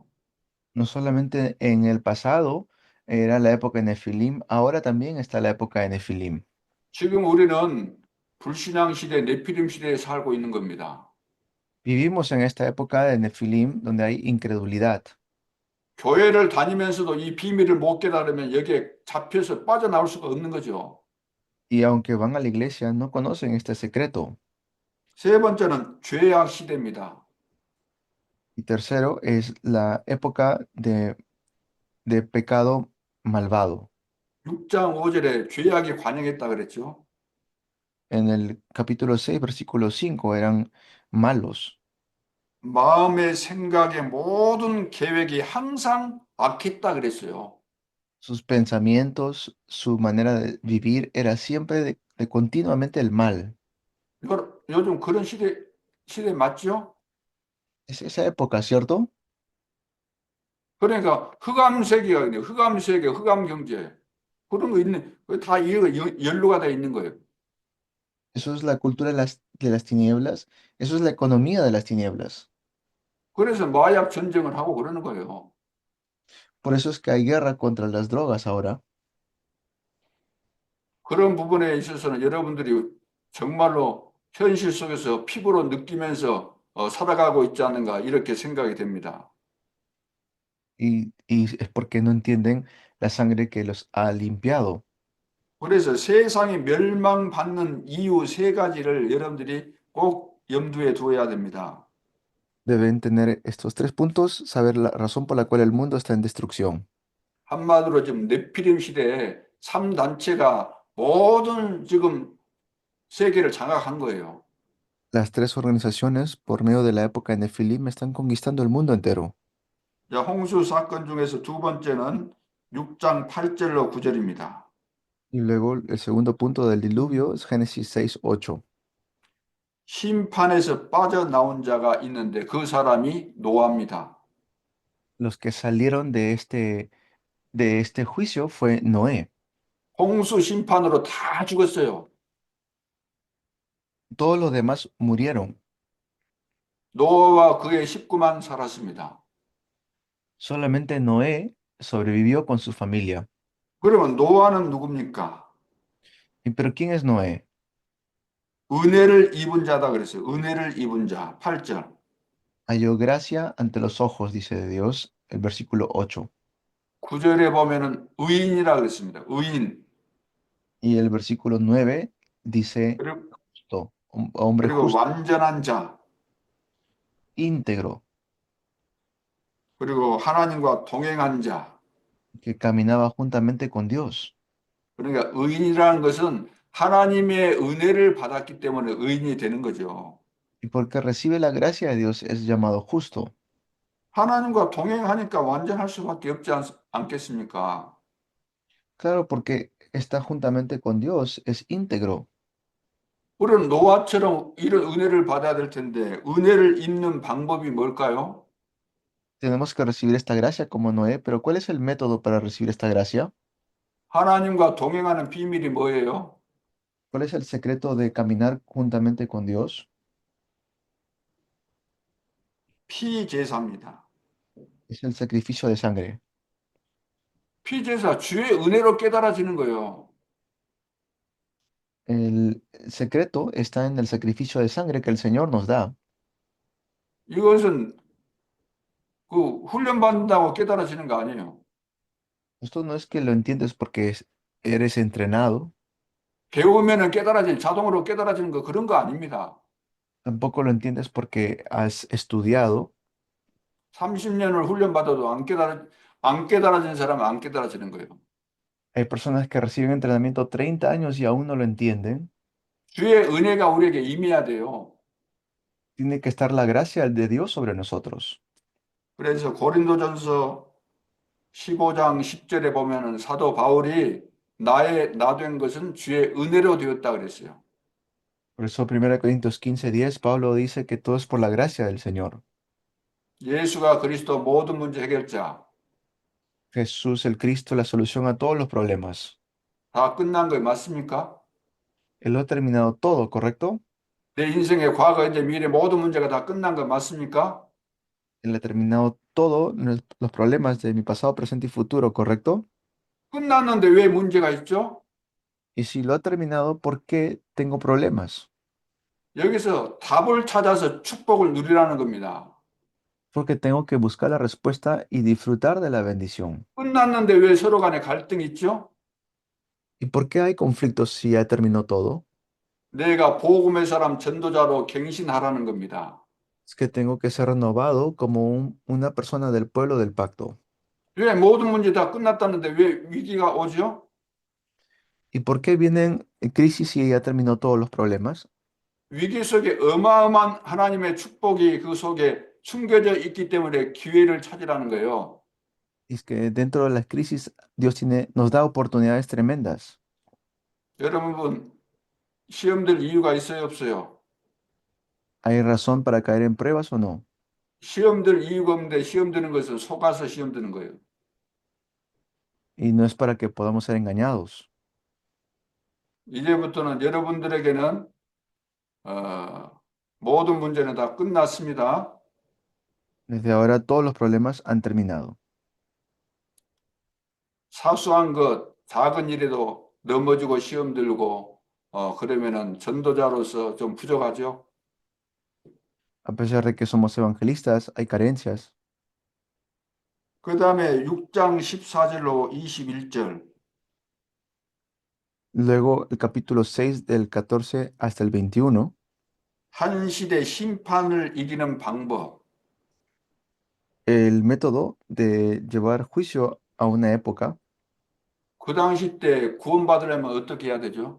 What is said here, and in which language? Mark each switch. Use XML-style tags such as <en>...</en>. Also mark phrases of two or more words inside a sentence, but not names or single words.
<es>No solamente en el pasado era la época de Nefilim, ahora también está la época de Nefilim.</es> <ko>지금 우리는 불신앙 시대, 네피림 시대에 살고 있는 겁니다.</ko> <es>Vivimos en esta época de Nefilim donde hay incredulidad.</es> <ko>교회를 다니면서도 이 비밀을 못 깨달으면 여기에 잡혀서 빠져나올 수가 없는 거죠.</ko> <es>Y aunque van a la iglesia, no conocen este secreto.</es> <ko>세 번째는 죄악 시대입니다.</ko> <es>Y tercero es la época de pecado malvado.</es> <ko>6장 5절에 죄악이 관영했다 그랬죠.</ko> <es>En el capítulo 6, versículo 5, eran malos.</es> <ko>마음의 생각의 모든 계획이 항상 악했다 그랬어요.</ko> <es>Sus pensamientos, su manera de vivir era siempre de continuamente el mal.</es> <ko>이거 요즘 그런 시대 맞죠?</ko> <es>Es esa época, ¿cierto?</es> <ko>그러니까 흑암세계가 있네요. 흑암세계, 흑암경제. 그런 거 있는, 다 연루가 돼 있는 거예요.</ko> <es>Eso es la cultura de las tinieblas. Eso es la economía de las tinieblas.</es> <ko>그래서 마약 전쟁을 하고 그러는 거예요.</ko> <es>Por eso es que hay guerra contra las drogas ahora.</es> <ko>그런 부분에 있어서는 여러분들이 정말로 현실 속에서 피부로 느끼면서 살아가고 있지 않는가 이렇게 생각이 됩니다.</ko> <es>Y es porque no entienden la sangre que los ha limpiado.</es> <ko>그래서 세상이 멸망받는 이유 세 가지를 여러분들이 꼭 염두에 두어야 됩니다.</ko> <es>Deben tener estos tres puntos, saber la razón por la cual el mundo está en destrucción.</es> <ko>한마디로 지금 네피림 시대에 3단체가 모든 지금 세계를 장악한 거예요.</ko> <es>Las tres organizaciones, por medio de la época de Nefilim, están conquistando el mundo entero.</es> <ko>자, 홍수 사건 중에서 두 번째는 6장 8절로 9절입니다.</ko> <es>Y luego el segundo punto del diluvio es Génesis 6:8.</es> <ko>심판에서 빠져나온 자가 있는데 그 사람이 노아입니다.</ko> <es>Los que salieron de este juicio fue Noé.</es> <ko>홍수 심판으로 다 죽었어요.</ko> <es>Todos los demás murieron.</es> <ko>노아와 그의 식구만 살았습니다.</ko> <es>Solamente Noé sobrevivió con su familia.</es> <ko>그러면 노아는 누굽니까?</ko> <es>¿Y pero quién es Noé?</es> <ko>은혜를 입은 자다 그랬어요. 은혜를 입은 자. 8절.</ko> <es>Halló gracia ante los ojos, dice de Dios, el versículo 8.</es> <ko>9절에 보면은 의인이라 그랬습니다. 의인.</ko> <es>Y el versículo 9 dice</es> <ko>그리고,</ko> <es>justo, hombre</es> <ko>그리고</ko> <es>justo,</es> <ko>완전한 자.</ko> <es>íntegro,</es> <ko>그리고 하나님과 동행한 자.</ko> <es>que caminaba juntamente con Dios.</es> <ko>그러니까 의인이라는 것은 하나님의 은혜를 받았기 때문에 의인이 되는 거죠.</ko> <es>Y porque recibe la gracia de Dios es llamado justo.</es> <ko>하나님과 동행하니까 완전할 수밖에 없지 않겠습니까?</ko> <es>Claro, porque está juntamente con Dios, es íntegro.</es> <ko>우리는 노아처럼 이런 은혜를 받아야 될 텐데 은혜를 입는 방법이 뭘까요?</ko> <es>Tenemos que recibir esta gracia como Noé, pero ¿cuál es el método para recibir esta gracia?</es> <ko>하나님과 동행하는 비밀이 뭐예요?</ko> <es>¿Cuál es el secreto de caminar juntamente con Dios?</es> <ko>피제사입니다.</ko> <es>Es el sacrificio de sangre.</es> <ko>피제사 주의 은혜로 깨달아지는 거예요.</ko> <es>El secreto está en el sacrificio de sangre que el Señor nos da.</es> <ko>이것은 그 훈련 받는다고 깨달아지는 거 아니에요.</ko> <es>Esto no es que lo entiendes porque eres entrenado,</es> <ko>배우면은 깨달아지는 자동으로 깨달아지는 거 그런 거 아닙니다.</ko> <es>tampoco lo entiendes porque has estudiado.</es> <ko>30년을 훈련 받아도 안 깨달아진 사람은 안 깨달아지는 거예요.</ko> <es>Hay personas que reciben entrenamiento 30 años y aún no lo entienden.</es> <ko>주의 은혜가 우리에게 임해야 돼요.</ko> <es>Tiene que estar la gracia de Dios sobre nosotros.</es> <ko>그래서 고린도전서 15장 10절에 보면은 사도 바울이 나의 나 된 것은 주의 은혜로 되었다 그랬어요.</ko> <es>Por eso 1 Corintios 15:10, Pablo dice que todo es por la gracia del Señor.</es> <ko>예수가 그리스도 모든 문제 해결자.</ko> <es>Jesús el Cristo, la solución a todos los problemas.</es> <ko>다 끝난 거 맞습니까?</ko> <es>Él lo ha terminado todo, ¿correcto?</es> <ko>내 인생의 과거, 현재, 미래 모든 문제가 다 끝난 거 맞습니까?</ko> <es>Él ha terminado todo los problemas de mi pasado, presente y futuro, ¿correcto?</es> <ko>끝났는데 왜 문제가 있죠?</ko> <es>Y si lo ha terminado, ¿por qué tengo problemas?</es> <ko>여기서 답을 찾아서 축복을 누리라는 겁니다.</ko> <es>Porque tengo que buscar la respuesta y disfrutar de la bendición.</es> <ko>끝났는데 왜 서로 간에 갈등이 있죠?</ko> <es>¿Y por qué hay conflictos si ya terminó todo?</es> <ko>내가 복음의 사람 전도자로 갱신하라는 겁니다.</ko> <es>Es que tengo que ser renovado como una persona del pueblo del pacto.</es> <ko>왜 모든 문제 다 끝났다는데 왜 위기가 오죠?</ko> <es>¿Y por qué vienen crisis si ya terminó todos los problemas?</es> <ko>위기 속에 어마어마한 하나님의 축복이 그 속에 숨겨져 있기 때문에 기회를 찾으라는 거예요.</ko> <es>Y es que dentro de las crisis Dios nos da oportunidades tremendas.</es> <ko>여러분, 시험 들 이유가 있어요, 없어요?</ko> <es>¿Hay razón para caer en pruebas o no?</es> <ko>시험 들 이유가 없는데 시험 드는 것은 속아서 시험 드는 거예요.</ko> <es>Y no es para que podamos ser engañados.</es> <ko>이제부터는 여러분들에게는 모든 문제는 다 끝났습니다.</ko> <es>Desde ahora todos los problemas han terminado.</es> <ko>사소한 것, 작은 일에도 넘어지고 시험 들고 그러면은 전도자로서 좀 부족하죠.</ko> <es>A pesar de que somos evangelistas, hay carencias.</es> <ko>그 다음에 6장 14절로 21절.</ko> <es>Luego el capítulo 6 del 14 hasta el 21,</es> <ko>한 시대 심판을 이기는 방법.</ko> <es>el método de llevar juicio a una época.</es> <ko>그 당시 때 구원받으려면 어떻게 해야 되죠?</ko>